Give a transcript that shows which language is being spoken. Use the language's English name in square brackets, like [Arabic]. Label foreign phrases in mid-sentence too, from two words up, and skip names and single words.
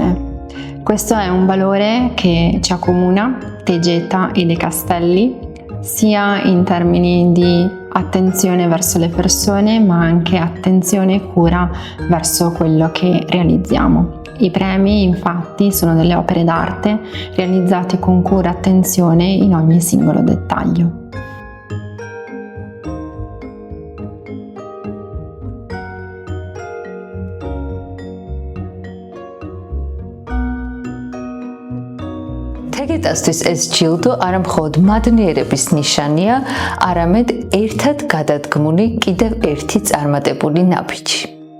[Italian] Questo è un valore che ci accomuna, Tegeta e De Castelli, sia in termini di attenzione verso le persone, ma anche attenzione e cura verso quello che realizziamo. I premi infatti sono delle opere d'arte realizzate con cura e attenzione in ogni singolo dettaglio. [Georgian] თეკეტასთვის ეს ჯილდო არა მხოლოდ მადნიერების ნიშანია, არამედ ერთად გადადგმული კიდევ ერთი წარმატებული ნაბიჯი.